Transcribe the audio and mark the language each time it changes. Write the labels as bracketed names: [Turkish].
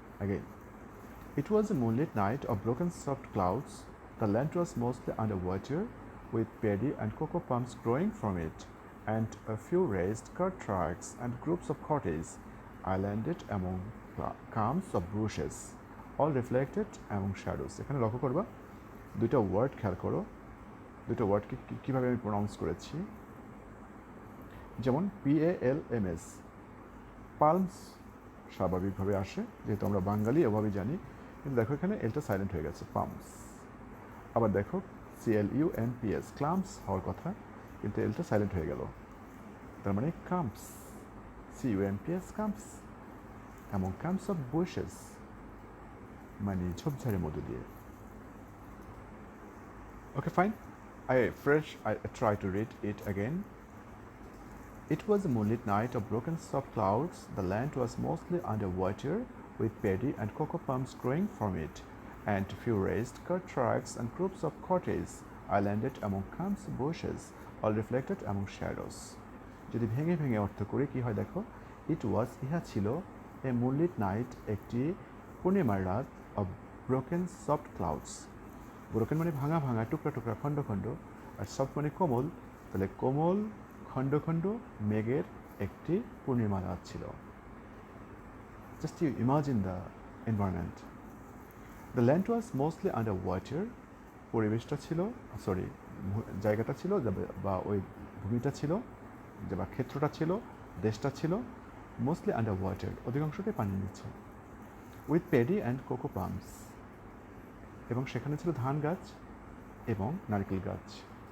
[English] Again, it was a moonlit night of broken soft clouds. The land was mostly underwater, with paddy and cocoa palms growing from it, and a few raised cart tracks and groups of cottages islanded among clumps of bushes, all reflected among shadows. [Bangla] এখানে লক্ষ্য করবা দুইটা word খেয়াল করো, দুইটা ওয়ার্ডকে কীভাবে আমি pronounce করেছি. যেমন PALMS, পালমস স্বাভাবিকভাবে আসে, যেহেতু আমরা বাঙালি এভাবেই জানি, কিন্তু দেখো এখানে এলটা সাইলেন্ট হয়ে গেছে, পাম্পস. আবার দেখো CLUMPS, ক্লাম্পস হওয়ার কথা, কিন্তু এলটা সাইলেন্ট হয়ে গেল, তার মানে কাম্পস, CUMPS, কাম্পস, এমন [English] clumps of bushes, [Bangla] মানে ঝোপঝাড়ের মধ্য দিয়ে. [English] Okay fine, I try to read it again. It was a moonlit night of broken soft clouds. The land was mostly underwater, with paddy and cocoa palms growing from it, and a few raised cart tracks and groups of cottages islanded among clumps of bushes, all reflected among shadows. [Bangla] যদি ভেঙে ভেঙে অর্থ করি কি হয় দেখো, ইহা ছিল [English] a moonlit night, [Bangla] একটি পূর্ণিমার রাত, [English] Of broken soft clouds. [Bangla] Broken মানে ভাঙা ভাঙা, টুকরা টুকরা, খণ্ড খণ্ড, আর সফট মানে কোমল, তাহলে কোমল খণ্ড খণ্ড মেঘের একটি পূর্ণিমা রাত ছিল. [English] Just you imagine the environment. The land was mostly underwater. [Bangla] পরিবেশটা ছিল, জায়গাটা ছিল বা ওই ভূমিটা ছিল বা ক্ষেত্রটা ছিল, দেশটা ছিল [English] mostly underwater, [Bangla] অধিকাংশটাই পানির নিচে, [English] with paddy and coco palms, [Bangla] এবং সেখানে ছিল ধান গাছ এবং নারকেল গাছ.